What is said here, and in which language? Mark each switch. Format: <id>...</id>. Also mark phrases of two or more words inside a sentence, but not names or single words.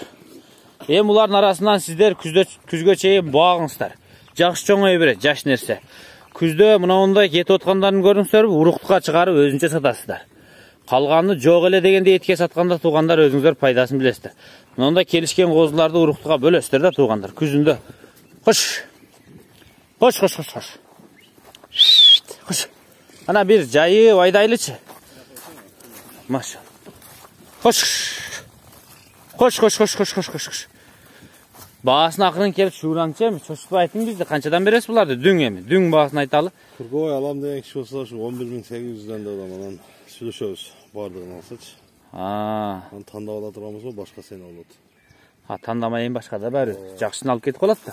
<ky>Эми булардын арасынан сиздер күзгө чейин багыңыздар. Жакшы чоңой берет, жаш нерсе. Күздө мына ондай кетип аткандарын көрүңүздөр, уруктукка чыгарып өзүнчө сатасыздар. Калганы жок эле дегенде этке сатканда туугандар өзүңүздөр пайдасын билесиздер. Мында келишкен козуларды уруктуга бөлөсүздөр да туугандар. Күзүндө. Хош. Хош, хош, хош, хош. Хош. Ана бир жайы айдайлычы. Машалла. Хош. Хош, хош, хош, хош, хош, хош. Баасын акырын келип шуулаңчы эми, чочутпай айтың бизди, канчадан бересиз буларды? Дүң эми, дүң баасын айталы. Кыргой алам деген киши болсо, 11800ден да аламан. Сүйлөшөбүз, бардыгын алсачы. Аны тандап ала турганбыз, башка сени болот. Тандамайын башка да баары жакшысын алып кетип калат да.</ky>